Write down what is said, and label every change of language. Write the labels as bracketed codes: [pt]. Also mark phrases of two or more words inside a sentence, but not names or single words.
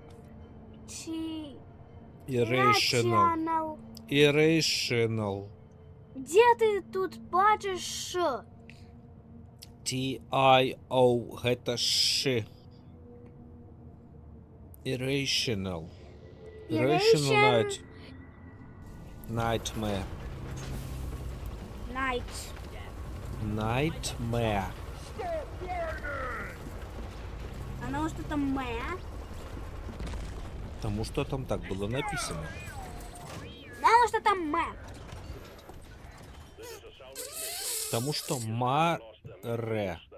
[en] Irrational. [ru] Где ты тут бачиш Ш? [be] T-I-O, гэта Ш. [en] Irrational. Irrational Nightmare. Nightmare. [ru] А ну что там мэ? Тому что там так было написано. Ну что там мэ? Тому что маре.